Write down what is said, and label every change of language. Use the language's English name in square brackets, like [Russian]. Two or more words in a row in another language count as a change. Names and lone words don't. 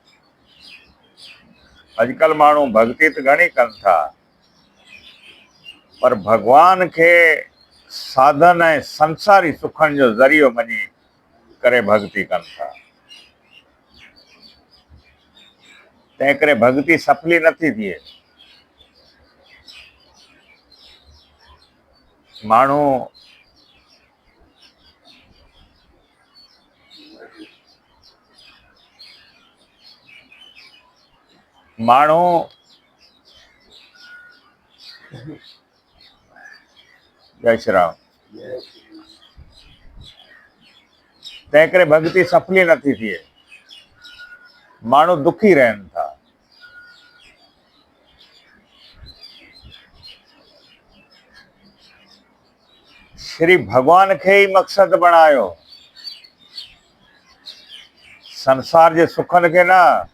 [Sindhi] अॼुकल्ह माण्हू भक्ति त घणी कनि था, पर भगवान खे साधन ऐं संसारी सुखनि जो ज़रियो मञी करे भक्ति कनि था। तंहिं करे भक्ति सफली नथी थिए। माण्हू [Hindi] जय श्री राम। [Sindhi] तंहिं करे भक्ति सफली नथी थिए। माण्हू दुखी रहनि था। श्री भगवान खे ई मक़सद बणायो, संसार जे सुखनि खे न।